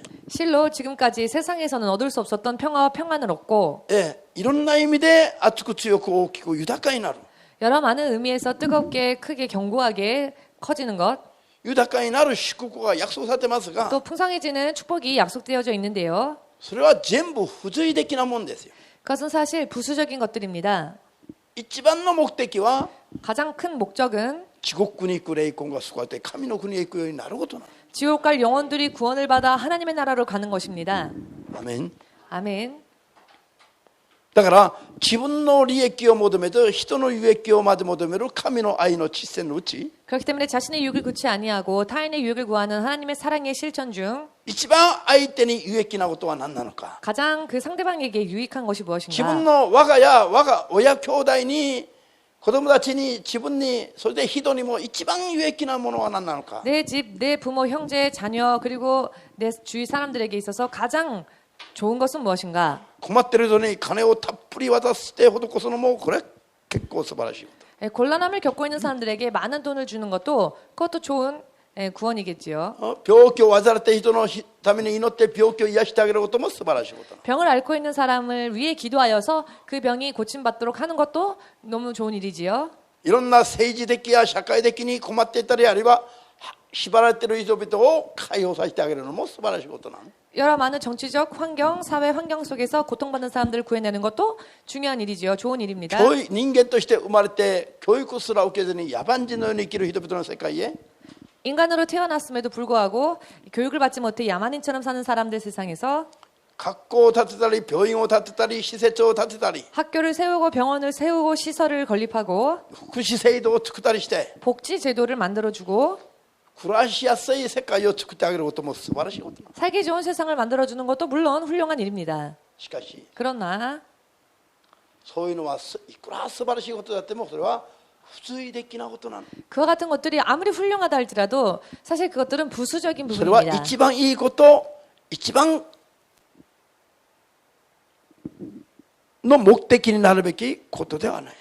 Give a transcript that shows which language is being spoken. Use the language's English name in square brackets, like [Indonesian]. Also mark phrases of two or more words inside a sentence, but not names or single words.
[Korean] 실로 지금까지 세상에서는 얻을 수 없었던 평화와 평안을 얻고 [Japanese] いろんな意味で熱く強く大きく豊かになる [Korean] 여러 많은 의미에서 뜨겁게 크게 견고하게 커지는 것, [Japanese] 豊かになる祝福が約束されてますが [Korean] 또 풍성해지는 축복이 약속되어져 있는데요. [Japanese] それは全部付随的なもんですよ。 [Korean] 그것은 사실 부수적인 것들입니다. [Japanese] 一番の目的は [Korean] 가장 큰 목적은 [Japanese] 地獄に行く霊魂が救われて神の国へ行くようになることなの。 [Korean] 지옥 갈 영혼들이 구원을 받아 하나님의 나라로 가는 것입니다. [Japanese] アメン。 [Korean] 아멘. [Japanese] だから自分の利益を求めて人の有益をまで求める神の愛の実践のうち [Korean] 그렇기 때문에 자신의 유익을 구치 아니하고 타인의 유익을 구하는 하나님의 사랑의 실천 중 [Japanese] 一番相手に有益なことは何なのか。 [Korean] 가장 그 상대방에게 유익한 것이 [Japanese] 自分 [Korean] 무엇인가? [Japanese] の我が家我が親兄弟に子供たちに自分にそれで人にも一番有益なものは何なのか。 [Korean] 내 집, 내 부모, 형제, 자녀 그리고 내 주위 사람들에게 있어서 가장 좋은 것은 무엇인가? [Japanese] 困ってる人に金をたっぷり渡して施すのもこれ結構素晴らしいこと。 [Korean] 곤란함을 겪고 있는 사람들에게 많은 돈을 주는 것도 그것도 좋은 구원이겠지요. [Japanese] 病気を患って人のために祈って病気を癒してあげることも素晴らしいこと。 [Korean] 병을 앓고 있는 사람을 위해 기도하여서 그 병이 고침받도록 하는 것도 너무 좋은 일이지요. [Japanese] いろんな政治的や社会的に困っていたりあるいは縛られている人々を解放させてあげるのも素晴らしいことなの。 [Korean] 여러 많은 정치적 환경, 사회 환경 속에서 고통받는 사람들을 구해내는 것도 중요한 일이지요. 좋은 일입니다. [Japanese] 人間として生まれて教育すら受けずに野蛮人のように生きる人々の世界へ [Korean] 인간으로 태어났음에도 불구하고 교육을 받지 못해 야만인처럼 사는 사람들 세상에서 [Japanese] 学校を建てたり病院を建てたり施設を建てたり [Korean] 학교를 세우고 병원을 세우고 시설을 건립하고 [Japanese] 福祉制度を作ったりして [Korean] 복지 제도를 만들어주고 [Japanese] 暮らしやすい世界を作ってあげることも素晴らしいことなの。 [Korean] 살기 좋은 세상을 만들어주는 것도 물론 훌륭한 일입니다. [Japanese] しかし [Korean] 그러나 [Japanese] そういうのはいくら素晴らしいことであってもそれは付随的なことなの。 [Korean] 그와 같은 것들이 아무리 훌륭하다 할지라도 사실 그것들은 부수적인 [Japanese] それは [Korean] 부분입니다. [Japanese] 一番いいこと一番の目的になるべきことではない。